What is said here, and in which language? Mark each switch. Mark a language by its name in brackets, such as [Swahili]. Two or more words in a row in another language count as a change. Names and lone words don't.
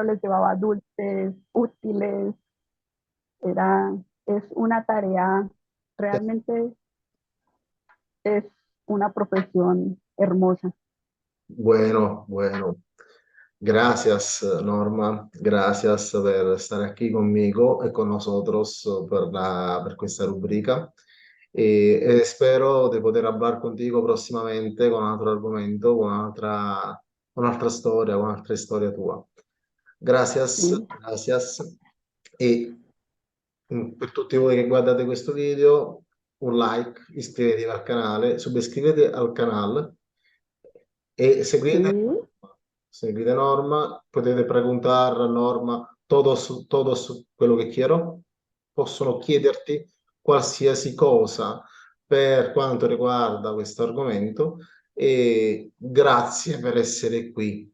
[Spanish] uno les llevaba dulces, útiles. Era, es una tarea, realmente es una profesión hermosa. Bueno, bueno. Gracias, Norma. Gracias por estar aquí conmigo y con nosotros por [Italian] questa rubrica. Spero di poter [Spanish] hablar contigo [Italian] prossimamente con un altro argomento, un'altra storia, un'altra storia tua. [Spanish] Gracias, ¿Sí? gracias. [Italian] E per tutti voi che guardate questo video, un like, iscrivetevi al canale, subiscrivete al canale e [Spanish] Sí. [Italian] seguite Norma, potete preguntare a Norma [Spanish] todo su [Italian] quello che quiero, possono chiederti qualsiasi cosa per quanto riguarda questo argomento e grazie per essere qui.